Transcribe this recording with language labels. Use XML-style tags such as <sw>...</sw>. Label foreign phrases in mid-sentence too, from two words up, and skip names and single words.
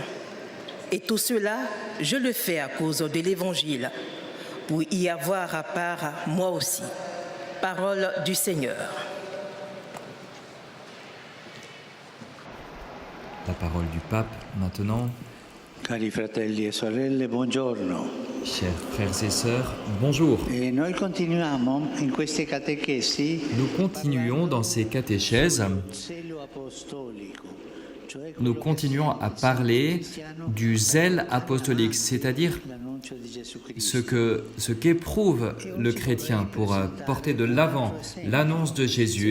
<fr>Et tout cela, je le fais à cause de l'Évangile, pour y avoir à part moi aussi. Parole du Seigneur. La parole du pape maintenant.</fr> <it>Cari fratelli e sorelle, buongiorno.</it> <fr>Chers frères et sœurs, bonjour.</fr> <it>Noi continuiamo in queste catechesi.</it> <fr>Nous continuons dans ces catéchèses. Nous continuons à parler du zèle apostolique, c'est-à-dire ce qu'éprouve le chrétien pour porter de l'avant l'annonce de Jésus.</fr>